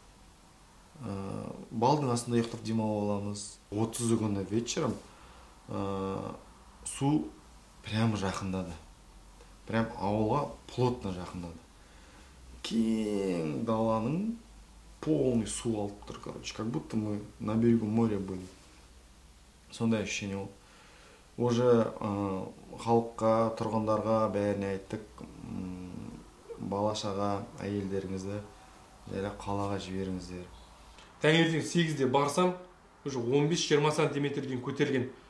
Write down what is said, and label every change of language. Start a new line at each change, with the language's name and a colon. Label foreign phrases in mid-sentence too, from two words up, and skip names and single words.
Kazakh: Балдың астында ұйықтап демалып аламыз. 30 күні вечером су прям жақындады. Прям ауылға плотно жақындады. Кең даланың полный су алып тұр, короче.
Russian: Как будто мы на берегу моря были.
Kazakh: Сондай ощущение болды. Уже халыққа, тұрғындарға бәріне айттық. Бала-шаға, әйелдеріңізді жайлап қалаға жіберіңіздер. Таңертең 8-де барсам, уже 15-20 сантиметрден көтерілген.